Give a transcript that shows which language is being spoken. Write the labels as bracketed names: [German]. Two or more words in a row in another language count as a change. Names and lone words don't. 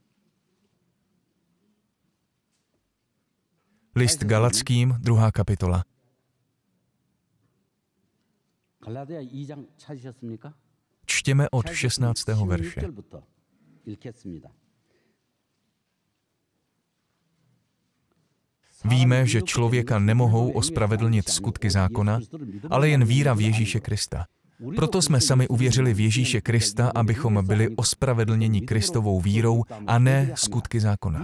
[Czech] List Galatským, 2. kapitola. [Korean] 갈라디아 2장 찾으셨습니까? [Czech] Čtěme od 16. verše. [Korean] 16절부터 읽겠습니다. [Czech] Víme, že člověka nemohou ospravedlnit skutky zákona, ale jen víra v Ježíše Krista. Proto jsme sami uvěřili v Ježíše Krista, abychom byli ospravedlněni Kristovou vírou a ne skutky zákona.